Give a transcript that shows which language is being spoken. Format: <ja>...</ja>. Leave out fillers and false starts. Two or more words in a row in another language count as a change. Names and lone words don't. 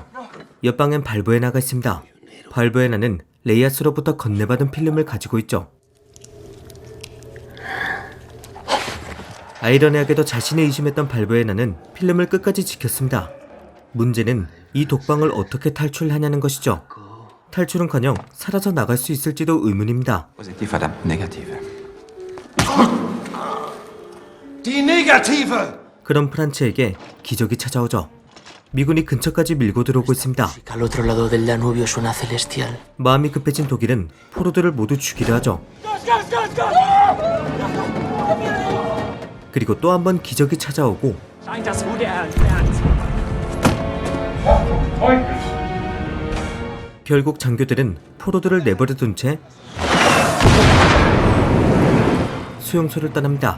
<ko>옆방엔 발부에나가 있습니다. 발부에나는 레이아스로부터 건네받은 필름을 가지고 있죠. 아이러니하게도 자신이 의심했던 발부에나는 필름을 끝까지 지켰습니다. 문제는 이 독방을 어떻게 탈출하냐는 것이죠. 탈출은커녕 살아서 나갈 수 있을지도 의문입니다.</ko> <de>Positiv, verdammt negative. Die Negative!</de> <ko>그런 프란츠에게 기적이 찾아오죠. 미군이 근처까지 밀고 들어오고 있습니다.</ko> <es>Al otro lado del Danubio suena celestial.</es> <ko>마음이 급해진 독일은 포로들을 모두 죽이려 하죠. 그리고 또 한 번 기적이 찾아오고 결국 장교들은 포로들을 내버려둔 채 수용소를 떠납니다.</ko>